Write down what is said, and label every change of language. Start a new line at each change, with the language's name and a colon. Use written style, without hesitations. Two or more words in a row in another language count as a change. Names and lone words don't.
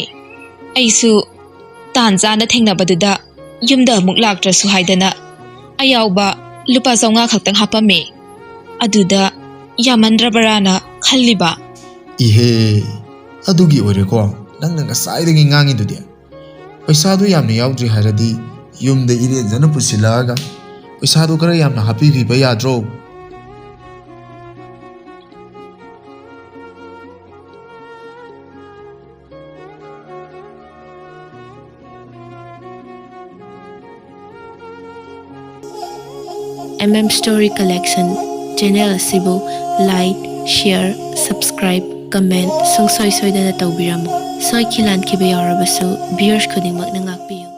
Manipuri: ꯑꯩꯁꯨ ꯇꯥꯟ ꯆꯥꯅ ꯊꯦꯡꯅꯕꯗꯨꯗ ꯌꯨꯝꯗ ꯑꯃꯨꯛ ꯂꯥꯛꯇ꯭ꯔꯁꯨ ꯍꯥꯏꯗꯅ ꯑꯌꯥꯎꯕ ꯂꯨꯄꯥ 500 ꯈꯛꯇꯪ ꯍꯥꯞꯄꯝꯃꯦ ꯑꯗꯨꯗ ꯌꯥꯃꯟꯗ꯭ꯔꯕꯔꯥꯅ ꯈꯜꯂꯤꯕ Ihe, adugi oireko, nangna ngasai ngangi dudi. Paisadu yamna yaudri haradi, yumda ire jana pusilaga. Paisadu kara yamna happy viba yadro. Story Collection channel asibu
English: like, share, subscribe, comment
Manipuri: sungsoi soidana tawbiramo. Soi khilan khiba yarabasu viewers khudingmak na ngakpi.